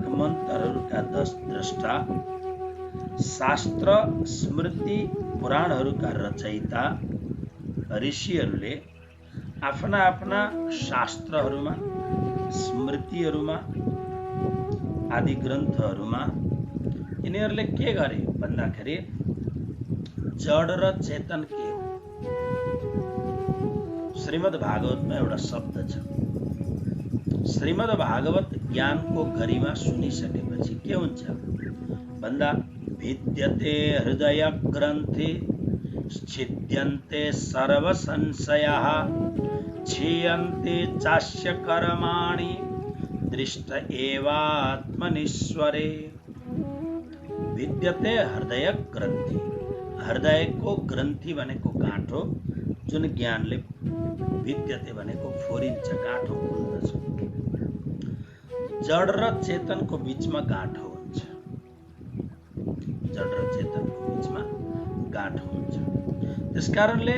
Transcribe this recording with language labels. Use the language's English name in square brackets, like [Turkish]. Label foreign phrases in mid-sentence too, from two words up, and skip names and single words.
[Nepali] मन्त्रहरूका द्रष्टा, शास्त्र स्मृति पुराणहरूका रचयिता ऋषिहरूले आफ्ना आफ्ना शास्त्रहरूमा, स्मृतिहरूमा, आदि ग्रन्थहरूमा यिनीहरूले के गरे भन्दाखेरि जड र चेतन के हो, श्रीमद् भागवतमा एउटा शब्द छ। श्रीमद् भागवत ज्ञानको गरिमा सुनिसकेपछि के हुन्छ भन्दा [Sanskrit] भिद्यते हृदय ग्रन्थि छिद्यन्ते सर्व संशयाः क्षीयन्ते चास्य कर्माणि दृष्ट एवात्मनीश्वरे। भिद्यते हृदय ग्रन्थि, [Nepali] हृदयको ग्रन्थि भनेको गाँठो, जुन ज्ञानले भिद्यते भनेको फोरिन्छ, गाँठो खुल्दछ। जड र चेतनको बीचमा गाँठो हुन्छ, जड र चेतनको बीचमा गाँठो हुन्छ।